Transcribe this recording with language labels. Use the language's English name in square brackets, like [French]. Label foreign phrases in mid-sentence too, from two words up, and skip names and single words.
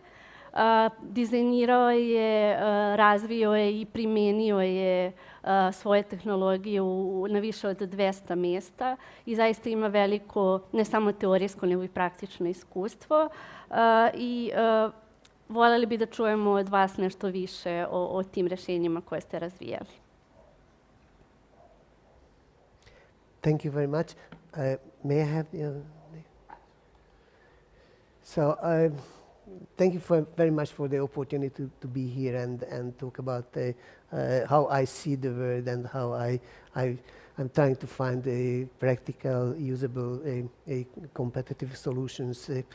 [Serbian] Dizajnirao je, razvio je i primenio je svoje tehnologije na više od 200 mesta i zaista ima veliko, ne samo teorijsko, nego i praktično iskustvo. I voljeli bi da čujemo od vas nešto više o tim rešenjima koje ste razvijali. [English] Thank you very much. May I have the... So, thank you very much for the opportunity to be here and talk about how I see the world and how I'm trying to find practical, usable, competitive solutions.